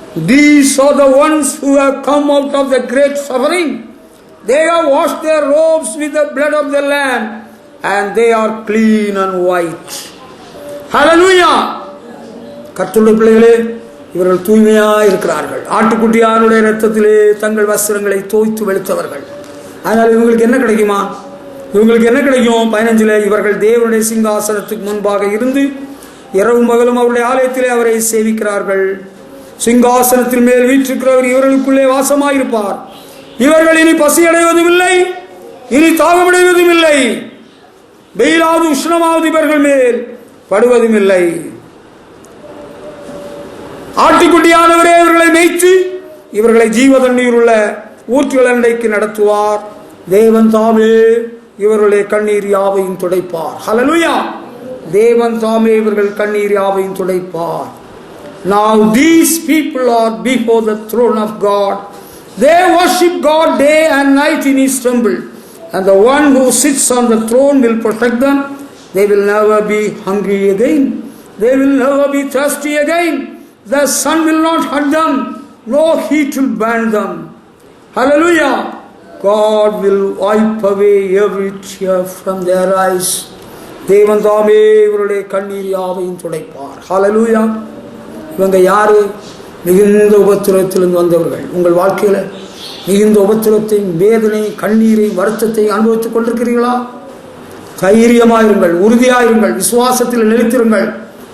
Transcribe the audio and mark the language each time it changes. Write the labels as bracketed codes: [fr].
[en] These are the ones who have come out of the great suffering. They have washed their robes with the blood of the Lamb and they are clean and white. Hallelujah. [ta] கர்த்தருடைய பிள்ளைகளே, இவர்கள் தூய்மையா இருக்கிறார்கள். ஆட்டுக்குட்டியாருடைய இரத்தத்திலே தங்கள் வஸ்திரங்களை தோய்த்து வெளுத்தவர்கள். அதனால் இவங்களுக்கு என்ன கிடைக்குமா? இவங்களுக்கு என்ன கிடைக்கும்? 15 இவர்கள் தேவனுடைய சிங்காசனத்துக்கு முன்பாக இருந்து இரவும் பகலும் அவருடைய ஆலயத்திலே அவரை சேவிக்கிறார்கள். சிங்காசனத்தின் மேல் வீற்றிருக்கிறவர் இவர்களுக்குள்ளே வாசமாயிருப்பார். இவர்கள் இனி பசியடைவதும் இல்லை, இனி தாகமடைவதும் இல்லை. வெயிலாவது உஷ்ணமாவது இவர்கள் மேல் படுவதும் இல்லை. ஆட்டுக்குட்டியானவரே இவர்களை மேய்த்து இவர்களை ஜீவ தண்ணீர் உள்ள ஊற்றுகள் அண்டைக்கு நடத்துவார். தேவன் தாமே இவர்களுடைய கண்ணீர் யாவையும் துடைப்பார். ஹல்லேலூயா. தேவன் தாமே இவர்கள் கண்ணீர் யாவையும் துடைப்பார். [en] Now these people are before the throne of God. They worship God day and night in His temple, and the one who sits on the throne will protect them. They will never be hungry again. They will never be thirsty again. The sun will not hurt them, no heat will burn them. Hallelujah. God will wipe away every tear from their eyes. [ta] தேவன் தாமே இவருடைய கண்ணீர் யாவையும் துடைப்பார். ஹல்லேலூயா. இவங்க யாரு? மிகுந்த உபத்திரத்திலிருந்து வந்தவர்கள். உங்கள் வாழ்க்கையில் மிகுந்த உபத்திரத்தையும் வேதனை கண்ணீரையும் வருத்தத்தையும் அனுபவித்துக் கொண்டிருக்கிறீர்களா? தைரியமாயிருங்கள், உறுதியாயிருங்கள், விசுவாசத்தில் நிலைத்திருங்கள்.